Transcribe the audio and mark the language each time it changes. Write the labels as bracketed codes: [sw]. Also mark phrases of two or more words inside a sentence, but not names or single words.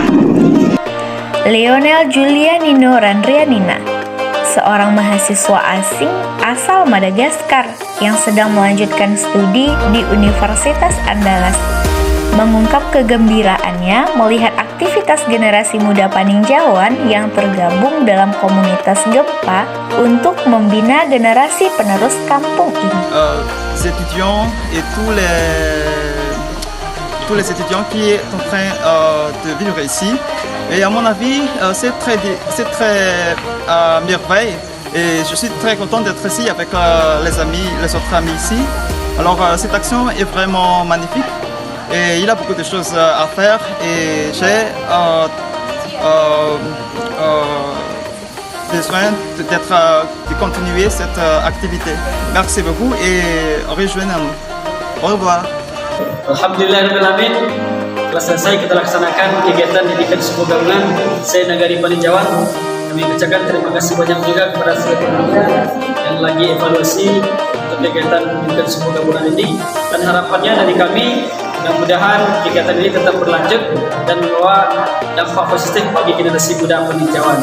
[id] Leonel Julianino Randrianina, seorang mahasiswa asing asal Madagaskar yang sedang melanjutkan studi di Universitas Andalas, mengungkap kegembiraannya melihat aktivitas generasi muda Paninjauan yang tergabung dalam komunitas Gempa untuk membina generasi penerus kampung ini. [fr] Les étudiants et tous les étudiants qui sont en train de vivre ici. Et à mon avis, c'est très merveille. Et je suis très content d'être ici avec les autres amis ici. Alors cette action est vraiment magnifique. Et il y a beaucoup de choses à faire. Et j'ai besoin de continuer cette activité. Merci beaucoup et rejoignez-nous. Au revoir. [id] Alhamdulillahirrahmanirrahim. Telah selesai kita laksanakan kegiatan didikan subuh gabungan senagari Paninjauan. Kami ucapkan terima kasih banyak juga kepada seluruh panitia yang lagi evaluasi untuk kegiatan didikan subuh gabungan ini. Dan harapannya dari kami, mudah-mudahan kegiatan ini tetap berlanjut dan membawa dampak positif bagi generasi muda Paninjauan.